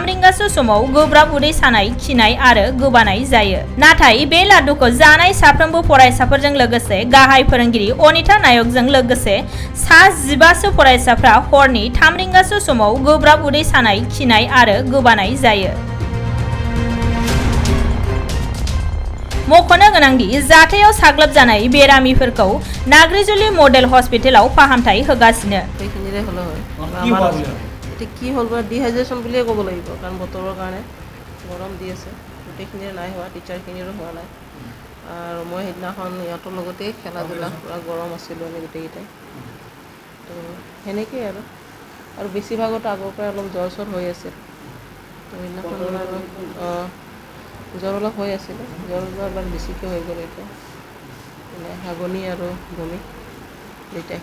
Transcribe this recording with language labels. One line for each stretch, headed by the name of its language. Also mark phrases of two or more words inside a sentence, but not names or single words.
Bodo: रिंगासो समाव गोब्राब उदै सानाय खिनाय आरो गोबानाय जायो नाथाय बे लादुखौ जानाय साफ्रोमबो फरायसाफोरजों लोगोसे गाहाय फोरोंगिरि अनिता नायकजों लोगोसे सा 15 फरायसाफ्रा हरनि 3 रिंगासो समाव गोब्राब उदै सानाय खिनाय आरो गोबानाय जायो मख'नो गोनांदि जाथायाव साग्लोबजानाय बेरामिफोरखौ नाग्रिजुलि मडेल हस्पिटालाव फाहामथाय होगासिनो
Assamese: কি হল বা ডিহাইড্ৰেশ্যন বুলিয়ে ক'ব লাগিব কাৰণ বতৰৰ কাৰণে গৰম দি আছে গোটেইখিনিৰ নাই হোৱা টিচাৰখিনিৰো হোৱা নাই আৰু মই সেইদিনাখন ইহঁতৰ লগতেই খেলা ধূলা পুৰা গৰম আছিলোঁ আমি গোটেইকেইটাই তো সেনেকেই আৰু বেছিভাগতো আগৰ পৰাই অলপ জ্বৰ চৰ হৈ আছিল তো সেইদিনাখন জ্বৰ অলপ হৈ আছিলে জ্বৰটো এবাৰ বেছিকৈ হৈ গ'ল এতিয়া মানে হাগনি আৰু বমি দুইটাই